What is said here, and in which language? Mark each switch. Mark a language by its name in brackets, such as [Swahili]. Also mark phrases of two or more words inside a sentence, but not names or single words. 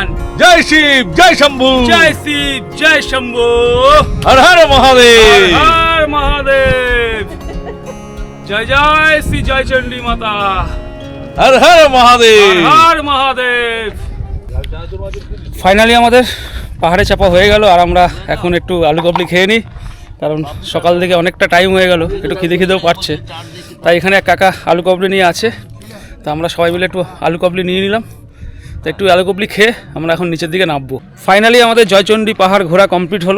[Bangla] জয় শিব, জয় শম্ভু, [Hindi] जय शिव जय शंभू, [Bangla] হর হর মহাদেব, [Hindi] हर हर महादेव, जय जय श्री जयचंडी माता, [Bangla] হর হর মহাদেব। [Hindi] हर हर महादेव। [Bangla] ফাইনালি আমাদের পাহাড়ে চাপা হয়ে গেল, আর আমরা এখন একটু আলু কাবলি খেয়ে নিই, কারণ সকাল থেকে অনেকটা টাইম হয়ে গেল, একটু খিদেও পাচ্ছে। তাই এখানে এক কাকা আলু কাবলি নিয়ে আছে, তা আমরা সবাই মিলে একটু আলু কাবলি নিয়ে নিলাম। তো একটু আলু কাবলি খেয়ে আমরা এখন নিচের দিকে নামবো। ফাইনালি আমাদের জয়চণ্ডী পাহাড় ঘোরা কমপ্লিট হলো।